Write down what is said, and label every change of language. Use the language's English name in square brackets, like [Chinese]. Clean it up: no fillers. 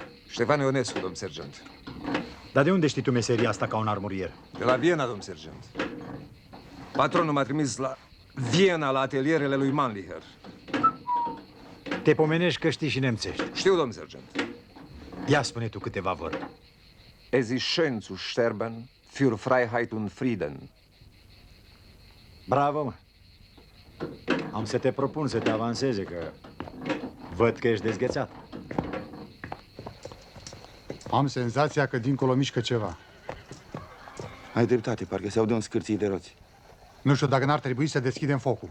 [Romanian] Ștefan Ionescu, domn sergent. Dar de unde știi tu meseria asta ca un armurier? De la Viena, domn sergent. Patronul m-a trimis la Viena, la atelierele lui Mannlicher. Te pomenești că știi și nemțești. Știu, domn sergent. Ia spune tu câteva vorbe. [German] Es ist schön zu sterben für Freiheit und Frieden. [Romanian] Bravo, mă! Am să te propun să te avanseze, că văd că ești dezghețat. Am senzația că dincolo mișcă ceva. Ai dreptate, parcă se aude un scârții de roți. Nu știu dacă n-ar trebui să deschidem focul.